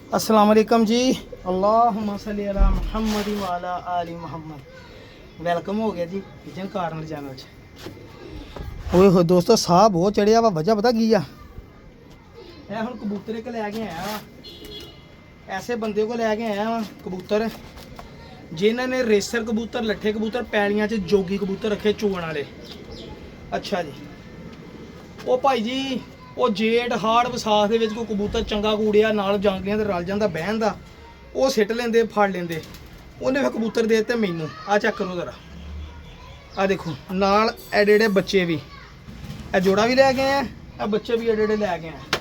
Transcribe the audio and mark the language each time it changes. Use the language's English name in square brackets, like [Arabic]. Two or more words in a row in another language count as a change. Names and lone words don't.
[Arabic] السلام علیکم جی. اللهم صل على محمد وعلى آل محمد. [Punjabi] ਵੈਲਕਮ ਹੋ ਗਿਆ ਜੀ ਕਿਚਨ ਕਾਰਨਰ ਚੈਨਲ ਚ। ਓਏ ਹੋ ਦੋਸਤੋ, ਸਾਹ ਬਹੁਤ ਚੜ੍ਹਿਆ ਵਾ। ਵਜ੍ਹਾ ਪਤਾ ਕੀ ਆ, ਮੈਂ ਹੁਣ ਕਬੂਤਰ ਇੱਕ ਲੈ ਕੇ ਆਇਆ ਵਾ। ਐਸੇ ਬੰਦੇ ਕੋ ਲੈ ਕੇ ਆਇਆ ਵਾ ਕਬੂਤਰ ਜਿਨ੍ਹਾਂ ਨੇ ਰੇਸਰ ਕਬੂਤਰ, ਲੱਠੇ ਕਬੂਤਰ, ਪੈਲੀਆਂ ਚ ਜੋਗੀ ਕਬੂਤਰ ਰੱਖੇ ਚੂਨ ਵਾਲੇ। ਅੱਛਾ ਜੀ, ਉਹ ਭਾਈ ਜੀ ਉਹ ਜੇਠ ਹਾੜ ਵਿਸਾਖ ਦੇ ਵਿੱਚ ਕੋਈ ਕਬੂਤਰ ਚੰਗਾ ਕੂੜਿਆ ਨਾਲ ਜਾਂਗਲੀਆਂ ਤੇ ਰਲ ਜਾਂਦਾ ਬਹਿਣ ਦਾ, ਉਹ ਸਿੱਟ ਲੈਂਦੇ, ਫੜ ਲੈਂਦੇ। ਉਹਨੇ ਫਿਰ ਕਬੂਤਰ ਦੇ ਦਿੱਤੇ ਮੈਨੂੰ। ਆ ਚੈੱਕ ਕਰੋ ਜ਼ਰਾ, ਆ ਦੇਖੋ ਨਾਲ ਐਡੇ ਐਡੇ ਬੱਚੇ ਵੀ, ਇਹ ਜੋੜਾ ਵੀ ਲੈ ਕੇ ਆਏ, ਇਹ ਬੱਚੇ ਵੀ ਐਡੇ ਐਡੇ ਲੈ ਕੇ ਆਏ।